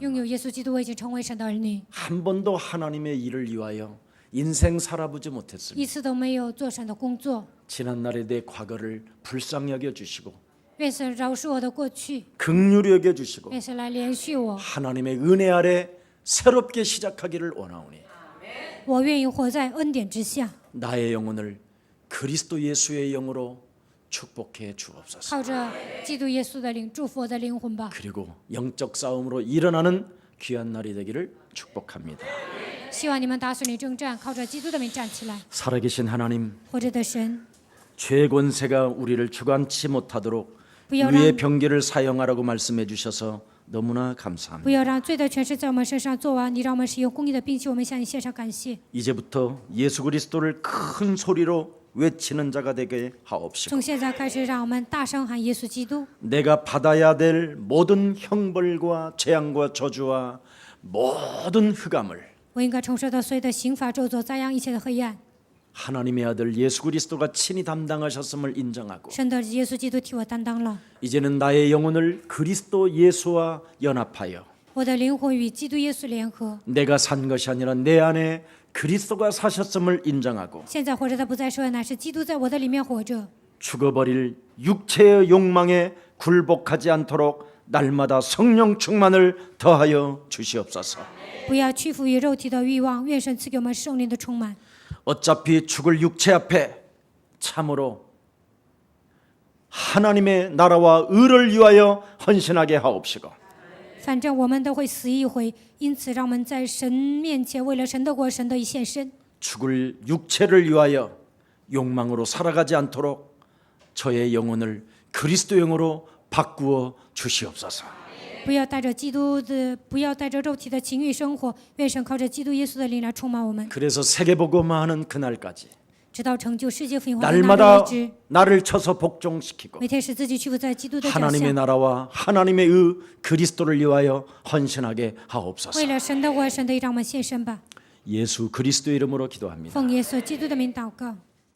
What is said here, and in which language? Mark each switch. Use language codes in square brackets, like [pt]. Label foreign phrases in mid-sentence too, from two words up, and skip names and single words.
[zh] 拥有耶稣基督，我已经成为神的儿女， [ko] 한 번도 하나님의 일을 위하여 인생 살아보지 못했습니다. [zh] 一次都没有做神的工作。 [ko] 지난날의 내 과거를 불쌍히 여겨 주시고 [zh] 愿神饶恕我的过去， [ko] 긍휼히 여겨 주시고 [zh] 愿神来怜恤我。 [ko] 하나님의 은혜 아래 새롭게 시작하기를 원하오니 [zh] 我愿意活在恩典之下， [ko] 나의 영혼을 그리스도 예수의 영으로 축복해 주옵소서. [zh] 靠着基督耶稣的灵祝福我的灵魂吧。 [ko] 그리고 영적 싸움으로 일어나는 귀한 날이 되기를 축복합니다. [zh] 希望你们打属灵征战，靠着基督的名站起来。 [ko] 살아계신 하나님, [zh] 活着的神， [ko] 죄의 권세가 우리를 주관치 못하도록 [zh] 不要 [ko] 위의 [zh] 让 [ko] 병기를 사용하라고 말씀해 주셔서 너무나 감사합니다. [zh] 不要让罪的权势在我们身上做完，你让我们使用公义的兵器，我们向你献上感谢。 [ko] 이제부터 예수 그리스도를 큰 소리로 외치는 자가 되게 하옵시고 [zh] 从现在开始，让我们大声喊耶稣基督。 [ko] 내가 받아야 될 모든 형벌과 재앙과 저주와 모든 흑암을 [zh] 我应该承受到所有的刑罚、咒诅、灾殃、一切的黑暗。 [ko] 하나님의 아들 예수 그리스도가 친히 담당하셨음을 인정하고 [zh] 神的耶稣基督替我担当了， [ko] 이제는 나의 영혼을 그리스도 예수와 연합하여 [zh] 我的灵魂与基督耶稣联合。 [ko] 내가 산 것이 아니라 내 안에 그리스도가 사셨음을 인정하고 [zh] 现在活着的不再是我，乃是基督在我的里面活着。 [ko] 죽어버릴 육체의 욕망에 굴복하지 않도록 날마다 성령 충만을 더하여 주시옵소서. [zh] 不要屈服于肉体的欲望，愿神赐给我们圣灵的充满。 [ko] 어차피 죽을 육체 앞에 참으로 하나님의 나라와 의를 위하여 헌신하게 하옵시고 [zh] 反正我们都会死一回，因此让我们在神面前，为了神的国、神的一献身。 [ko] 죽을 육체를 위하여 욕망으로 살아가지 않도록 저의 영혼을 그리스도 영으로 바꾸어 주시옵소서. [zh] 不要带着肉体的情欲生活，愿神靠着基督耶稣的灵来充满我们， [ko] 그래서 세계복음화하는 그날까지 [zh] 直到成就世界福音化的那日 [ko] 날마다 [zh] 为止。 [ko] 나를 쳐서 복종시키고 [zh] 每天使自己屈服在基督的脚 [ko] 하나님의 [zh] 下， [ko] 나라와 하나님의 의 그리스도를 위하여 헌신하게 하옵소서. [zh] 为了神的国、神的义，让我们献身吧。 [ko] 예수 그리스도 이름으로 기도합니다. [zh] 奉耶稣基督的名祷告。